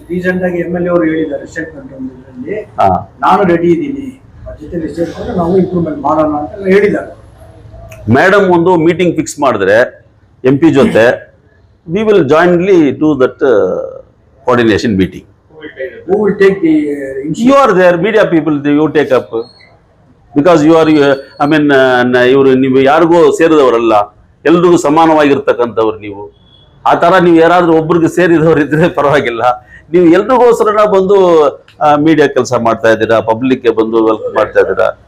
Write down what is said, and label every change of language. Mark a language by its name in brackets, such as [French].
[Kannada] Recent ಆಗಿ MLA ಅವರು ಹೇಳಿದ್ದಾರೆ ಸ್ಟೇಟ್ಮೆಂಟ್ ಒಂದರಲ್ಲಿ, ನಾನು ರೆಡಿ ಇದ್ದೀನಿ ಜೊತೆ ಸೇರ್ಕೊಂಡು ನಾವು ಇಂಪ್ರೂವ್ಮೆಂಟ್ ಮಾಡೋಣ ಅಂತ ಹೇಳಿದ್ದಾರೆ. ಮೇಡಮ್ ಒಂದು ಮೀಟಿಂಗ್ ಫಿಕ್ಸ್ ಮಾಡಿದ್ರೆ MP ಜೊತೆ, [English] We will jointly do that coordination meeting. Who will take the You are there, media people, you take up, because you are, I mean, [Kannada] ಇವರು ನೀವು ಯಾರಿಗೂ ಸೇರಿದವರಲ್ಲ, ಎಲ್ರಿಗೂ ಸಮಾನವಾಗಿರ್ತಕ್ಕಂಥವ್ರು ನೀವು. ಆ ಥರ ನೀವು ಯಾರಾದ್ರೂ ಒಬ್ರಿಗೆ ಸೇರಿದವರು ಇದ್ರೆ ಪರವಾಗಿಲ್ಲ, ನೀವು ಎಲ್ರಿಗೋಸ್ಕರ ಬಂದು ಮೀಡಿಯಾ ಕೆಲಸ ಮಾಡ್ತಾ ಇದ್ದೀರಾ, ಪಬ್ಲಿಕ್ಗೆ ಬಂದು ವೆಲ್ಕಮ್ ಮಾಡ್ತಾ ಇದ್ದೀರಾ.